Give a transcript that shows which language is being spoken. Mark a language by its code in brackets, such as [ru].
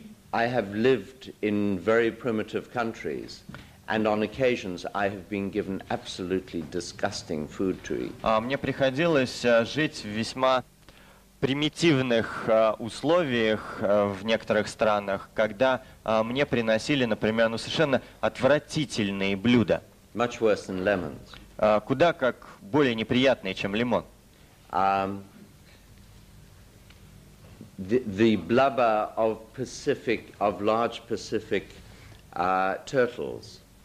[en] I have lived in very primitive countries, and on occasions I have been given absolutely disgusting food to eat. [ru] Мне приходилось жить в весьма примитивных условиях в некоторых странах, когда мне приносили, например, совершенно отвратительные блюда. [en] Much worse than lemons. [ru] Куда как более неприятные, чем лимон. [en] The blubber of large Pacific turtles.